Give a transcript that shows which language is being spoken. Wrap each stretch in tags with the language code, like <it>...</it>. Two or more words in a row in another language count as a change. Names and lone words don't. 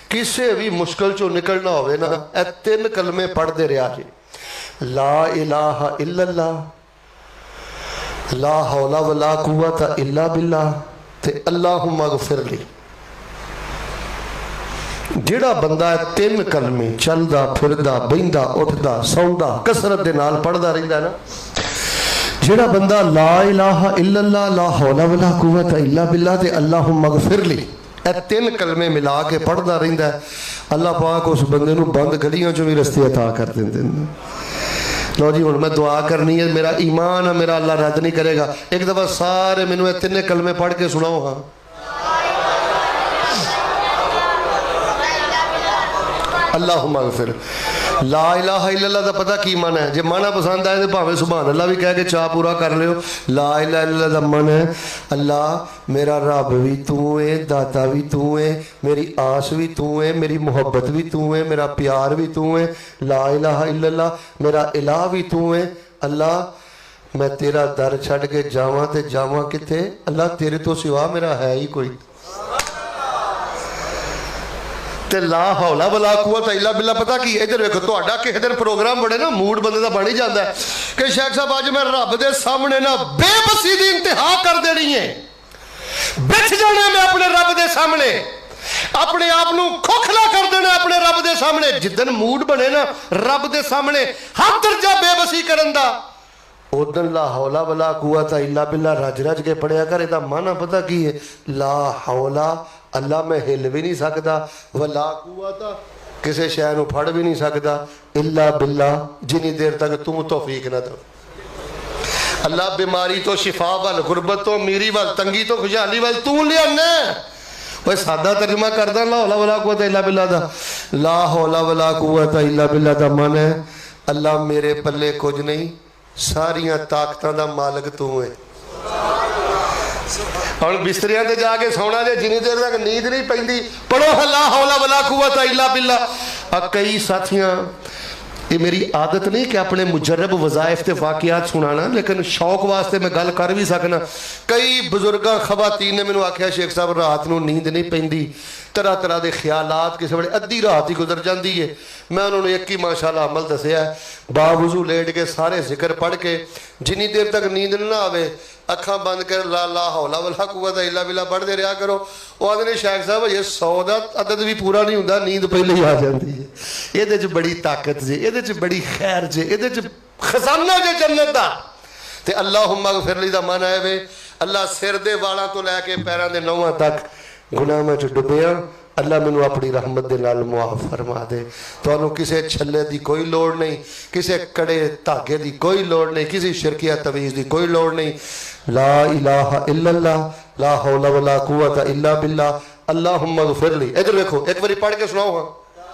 <pa>کسی بھی مشکل چو نکلنا ہووے نا، اے 3 کلمے پڑھتے رہا جی.</pa> <ar>لا إله إلا الله، لا حول ولا قوة إلا بالله تے اللهم اغفر لي.</ar> <pa>جہڑا بندہ 3 کلمے چلدا پھردا بہندا اٹھدا سوندا کثرت دے نال پڑھدا رہندا نا، جہڑا بندہ</pa> <ar>لا إله إلا الله، لا حول ولا قوة إلا بالله</ar> <pa>تے</pa> <ar>اللهم اغفر لي,</ar> <pa>اے 3 کلمے ملا کے پڑھدا رہندا، اللہ پاک اس بندے نوں بند گلیاں چوں بھی رستے عطا کر دیندے نے. لو جی ہن میں دعا کرنی ہے، میرا ایمان ہے، میرا اللہ رد نہیں کرے گا. ایک دفعہ سارے مینوں 3 کلمے پڑھ کے سناؤ. ہاں,</pa> <ar>اللهم اغفر. لا إله إلا الله</ar> <pa>دا پتا کی معنی ہے? جے معنی پسند آئے تو بھاویں</pa> <ar>سبحان الله</ar> <pa>بھی کہہ کے چاہ پورا کر لیو.</pa> <ar>لا إله إلا الله</ar> <pa>دا معنی ہے اللہ میرا رب بھی تو ہے، داتا بھی تو ہے، میری آس بھی تو ہے، میری محبت بھی تو ہے، میرا پیار بھی تو ہے.</pa> <ar>لا إله إلا الله</ar> <pa>میرا الٰہ بھی تو ہے. اللہ میں تیرا در چھڈ کے جاواں تے جاواں کتھے? اللہ تیرے تو سوا میرا ہے ہی کوئی.</pa> <ar>تے لا حول ولا قوة إلا بالله</ar> <pa>پتا کی? ادھر دیکھو، تہاڈا کسی دن پروگرام بڑے نا، موڈ بندے دا بن ہی جاتا ہے کہ شیخ صاحب اج میں رب دے سامنے نا بے بسی دی انتہا کر دینی ہے، بچھ جانا میں اپنے رب دے سامنے، اپنے آپ نوں کھوکھلا کر دینا اپنے رب دے سامنے. جدن موڈ بنے نا رب دے سامنے ہر درجہ بے بسی کرن دا، اودن</pa> <ar>لا حول ولا قوة إلا بالله</ar> <pa>رج رج کے پڑھیا کر. ایہدا معنی پتا کی ہے?</pa> <ar>لا حول</ar> <pa>اللہ میں ہل بھی نہیں سکتا,</pa> <ar>ولا قوة</ar> <pa>کسی شے نوں پھڑ بھی نہیں سکتا,</pa> <ar>إلا بالله</ar> <pa>جنی دیر تک تو توفیق نہ دے. اللہ بیماری تو شفا ول، غربت تو امیری ول، تنگی تو خوشحالی ول تو لیانا. وہ سادہ ترجمہ کردا</pa> <ar>لا حول ولا قوة إلا بالله</ar> <pa>دا.</pa> <ar>لا حول ولا قوة إلا بالله</ar> <pa>دا معنی ہے اللہ میرے پلے کچھ نہیں، ساریاں طاقتاں دا مالک تو ہے. ہم بستریاں تے جا کے سونا جے جنی دیر تک نیند نہیں پیندی پڑھو</pa> <ar>لا حول ولا قوة إلا بالله.</ar> <pa>کئی ساتھیاں، یہ میری عادت نہیں کہ اپنے مجرب وظائف تے واقعات سنانا، لیکن شوق واسطے میں گل کر بھی سکنا. کئی بزرگاں خواتین نے مینوں آکھیا شیخ صاحب رات نوں نیند نہیں پیندی,</pa> <ur>طرح طرح کے خیالات، کسی ویلے ادھی رات ہی گزر جاتی ہے.</ur> <pa>میں انہوں نے ایک ہی ماشاءاللہ عمل دسیا ہے، باوضو لیٹ کے سارے ذکر پڑھ کے جنی دیر تک نیند نہ آوے اکھا بند کر لا</pa> <ar>لا حول ولا قوة إلا بالله</ar> <pa>پڑھتے رہا کرو.</pa> <ur>وہ آدمی شیخ صاحب یہ 100 کا عدد بھی پورا نہیں ہوتا، نیند پہلے ہی آ جاتی ہے.</ur> <pa>یہ بڑی طاقت جے، یہ بڑی خیر جے، یہ خزانہ جے جنت کا. تے</pa> <ar>اللهم اغفر لي</ar> <pa>دا معنی ہے وے اللہ سر دے والوں تو لے کے پیروں کے نونہاں تک گناہاں چ ڈبیا، اللہ مینوں اپنی رحمت دے نال معاف فرما دے. تہانوں کسی چھلے کی کوئی لوڑ نہیں، کسی کڑے دھاگے کی کوئی لوڑ نہیں، کسی شرکیہ تعویذ کی کوئی لوڑ نہیں.</pa> <ar>لا إله إلا الله، لا حول ولا قوة إلا بالله، اللهم اغفر لي.</ar> <pa>ادھر دیکھو، ایک باری پڑھ کے سناؤ. ہاں,</pa>